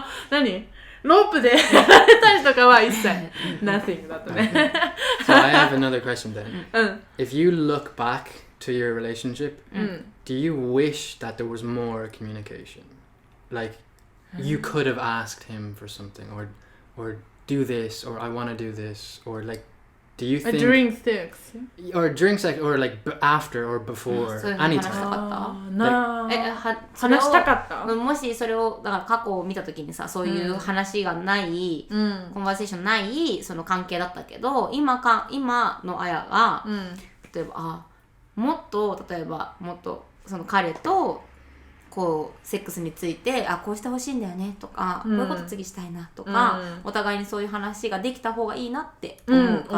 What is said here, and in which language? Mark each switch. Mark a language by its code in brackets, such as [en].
[ja] 何ロープでやられたりとかは一切 [en] nothing [ja] だったね。 [en] So I have another question then. If you look back to your relationship, do you wish that there was more communication? Like you could have asked him for something or do this or I want to do this or like do you think during sex or during sex or like after or before anytime? [ja] 話したかった。もしそれをだから過去を見た時にさ、そういう話がない、コンバーセーションないその関係だったけど、今のあやが、例えばもっとその彼とこうセックスについてこうしてほしいんだよねとか、こういうこと次したいなとか、お互いにそういう話ができた方がいいなって思うか。